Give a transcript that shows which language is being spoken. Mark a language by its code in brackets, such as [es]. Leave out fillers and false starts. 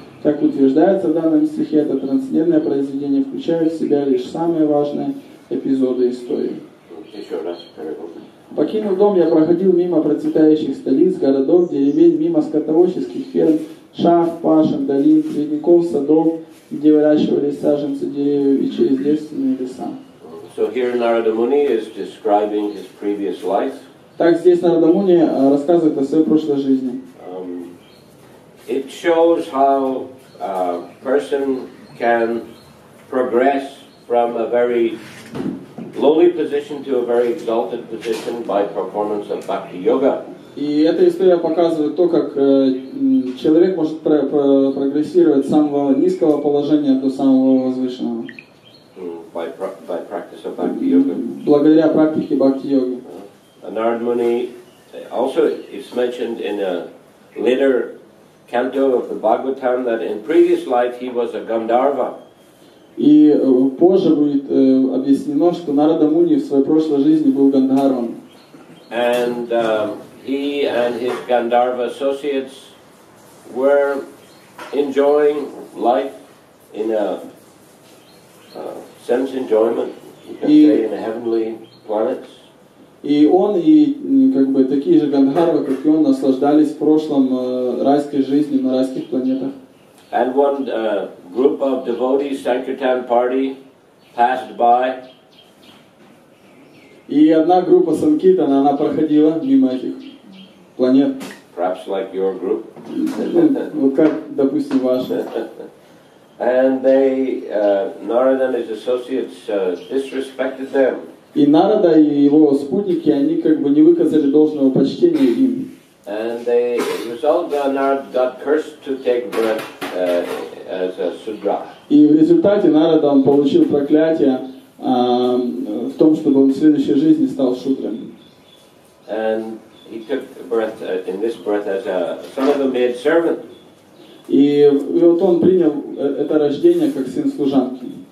[ru] Как утверждается в данном стихе, это трансцендентное произведение включает в себя лишь самые важные эпизоды истории. Еще раз. Покинув дом, я проходил мимо процветающих столиц, городов, деревень, мимо скотоводческих ферм, шахт, пашин, долин, цветников, садов, где выращивались саженцы деревьев, и через девственные леса. [en] So here Narada Muni is describing his previous life. [ru] Так здесь Нарада Муни рассказывает о своей прошлой жизни. [en] It shows how a person can progress from a very lowly position to a very exalted position by performance of bhakti yoga. [ru] И эта история показывает то, как человек может прогрессировать с самого низкого положения до самого возвышенного. [en] By practice of bhakti yoga. [ru] Благодаря практике бхакти-йоги. [en] Narada Muni also is mentioned in a later canto of the Bhagavatam that in previous life he was a Gandharva. [ru] И позже будет объяснено, что Нарада Муни в своей прошлой жизни был Гандхарвом. [en] And he and his Gandharva associates were enjoying life in a sense enjoyment, you can say, in a heavenly planets. [ru] И он, и как бы такие же Гандхарвы, как и он, наслаждались в прошлом райской жизнью на райских планетах. [en] And one group of devotees, Sankirtan party, passed by. [ru] И одна группа Санкиртана, она проходила мимо этих планет. [en] Perhaps like your group. [ru] Вот как, допустим, ваша. [en] And they, Narada and his associates disrespected them. [ru] И Нарада и его спутники, они как бы не выказали должного почтения им. [en] And they result, Narada got cursed to take birth as a Sudra. [ru] И в результате Нарада он получил проклятие в том, чтобы он в следующей жизни стал шудрой. [en] And he took birth in this birth as a son of a maid servant. [ru] И вот он принял это рождение как сын служанки.